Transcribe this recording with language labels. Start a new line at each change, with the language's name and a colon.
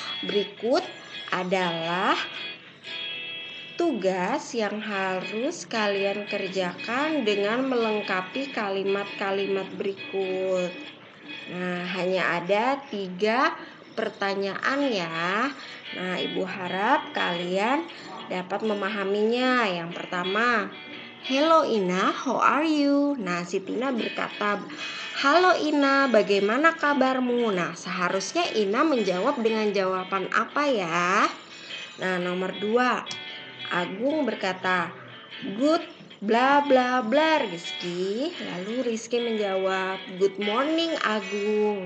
Indonesian: Berikut adalah tugas yang harus kalian kerjakan dengan melengkapi kalimat-kalimat berikut. Nah, hanya ada 3 pertanyaan ya. Nah, Ibu harap kalian dapat memahaminya. Yang pertama,
English: hello Ina, how are you?
Indonesian: Nah, si Tina berkata, halo Ina, bagaimana kabarmu? Nah, seharusnya Ina menjawab dengan jawaban apa ya? Nah, nomor 2, Agung berkata,
English: good bla bla bla
Indonesian: Rizky. Lalu Rizky menjawab,
English: good morning
Indonesian: Agung.